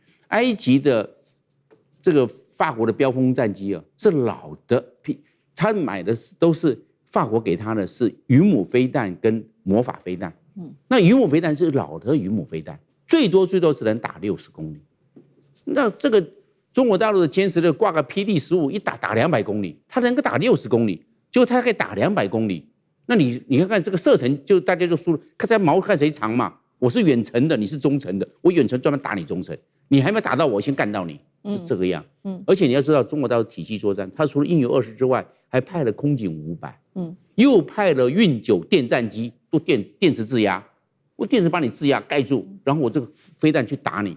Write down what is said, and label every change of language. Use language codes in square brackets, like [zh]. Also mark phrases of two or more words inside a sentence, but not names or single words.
[zh] 埃及的這個法國的飆風戰機啊，是老的，他買的都是法國給他的是魚母飛彈跟魔法飛彈。那魚母飛彈是老的魚母飛彈，最多只能打60公里。那這個中國大陸的歼16掛個霹靂15，一打200公里，它能夠打60公里，結果它可以打200公里。那你看看這個射程，就大家就輸了，看這矛看誰長嘛。我是遠程的，你是中程的，我遠程專門打你中程，你還沒打到我，先幹到你，是這個樣。而且你要知道，中國大陸體系作戰，它除了運油20之外，還派了空警500，又派了運9電戰機，都電磁制壓，我電磁把你制壓蓋住，然後我這個飛彈去打你。